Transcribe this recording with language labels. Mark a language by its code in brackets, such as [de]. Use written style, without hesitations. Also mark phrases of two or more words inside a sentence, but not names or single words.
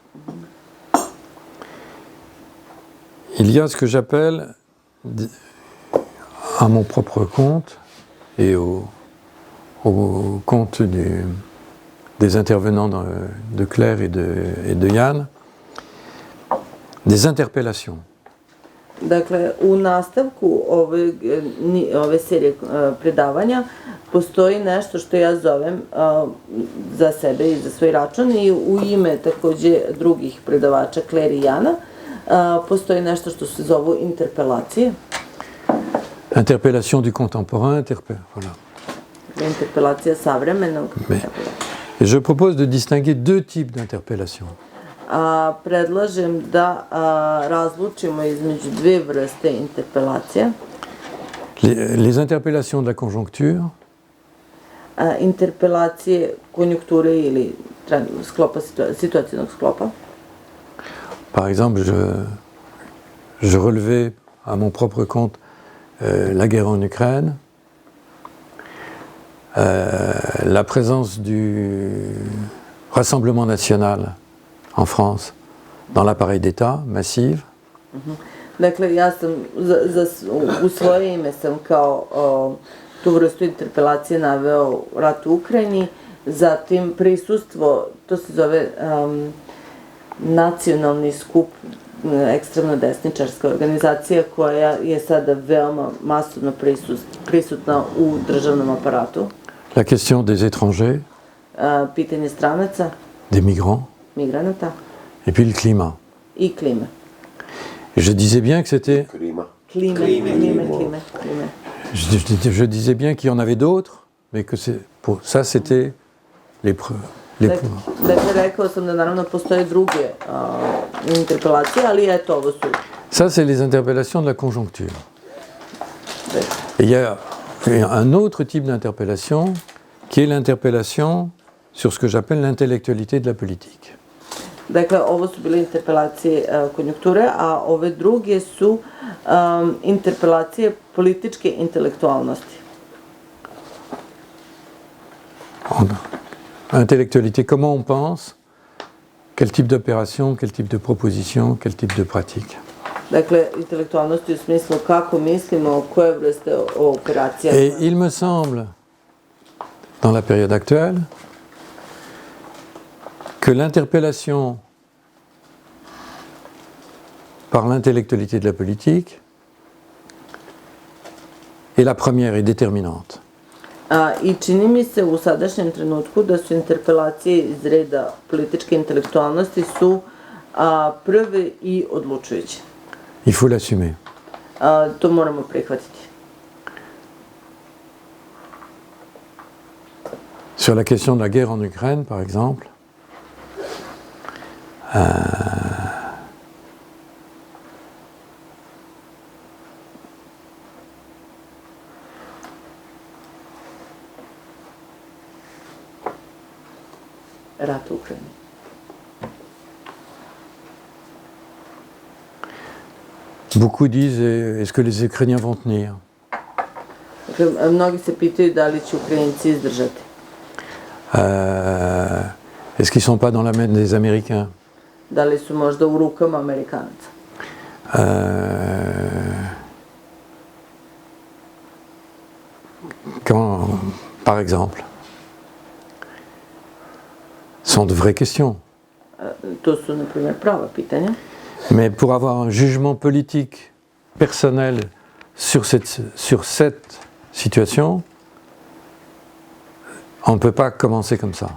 [fr] il y a ce que j'appelle, à mon propre compte et au compte des intervenants de Claire et de Yann, des interpellations. [sr] Dakle, u nastavku ove serije predavanja postoji nešto što ja zovem za sebe i za svoj račun i u ime takođe drugih predavača Claire i Jana postoji nešto što se zovu interpelacije. [fr] Interpellation du contemporain, voilà. [sr] Interpelacija savremenog. [fr] Et je propose de distinguer deux types d'interpellations. [sr] Predlažem da razlučimo između dve vrste interpelacija. [fr] Les interpellations de la conjoncture. [sr] Interpelacije konjunkture ili situacijnog sklopa. [fr] Par exemple, je relevais à mon propre compte la guerre en Ukraine, la présence du Rassemblement national en France dans l'appareil d'État massive. [sr] Dakle, ja sam u svoje ime sam kao tu vrstu interpelacije naveo rat u Ukrajini, zatim prisustvo, to se zove nacionalni skup, ekstremno desničarska organizacija koja je sada veoma masovno prisutna u državnom aparatu. [fr] La question des étrangers, [sr] pitanje stranaca, [fr] des migrants, [sr] migranata [fr] et puis le climat. [sr] I klime. [fr] Et je disais bien que c'était... [sr] Klima. Klime. [fr] Je disais bien qu'il y en avait d'autres, mais que ça c'était les [sr] Dakle, rekao sam da naravno postoje druge interpelacije, ali eto, ovo su... [fr] Ça, c'est les interpellations de la conjoncture. Et il y a un autre type d'interpellation qui est l'interpellation sur ce que j'appelle l'intellectualité de la politique. [sr] Dakle, ovo su bile interpelacije konjunkture, a ove druge su interpelacije političke intelektualnosti. [fr] Intellectualité, comment on pense, quel type d'opération, quel type de proposition, quel type de pratique. [sr] Dakle, intelektualnosti u smislu kako mislimo, koje vrste operacija. [fr] Et il me semble, dans la période actuelle, que l'interpellation par l'intellectualité de la politique est la première et déterminante. [sr] I čini mi se u sadašnjem trenutku da su interpelacije iz reda političke intelektualnosti su prve i odlučujuće. [fr] Il faut l'assumer. [sr] To moramo prihvatiti. [fr] Sur la question de la guerre en Ukraine, par exemple, [sr] Rat u Ukrajini. [fr] beaucoup disent est-ce que les Ukrainiens vont tenir? [sr] Dakle, mnogi se pitaju da li će Ukrajinci izdržati. [fr] Est-ce qu'ils ne sont pas dans la main des Américains? [sr] Da li su možda u rukama Amerikanaca? [fr] Quand, par exemple, sont de vraies questions. [sr] To su, na primjer, prava pitanja. [fr] Mais pour avoir un jugement politique personnel sur cette situation, on ne peut pas commencer comme ça.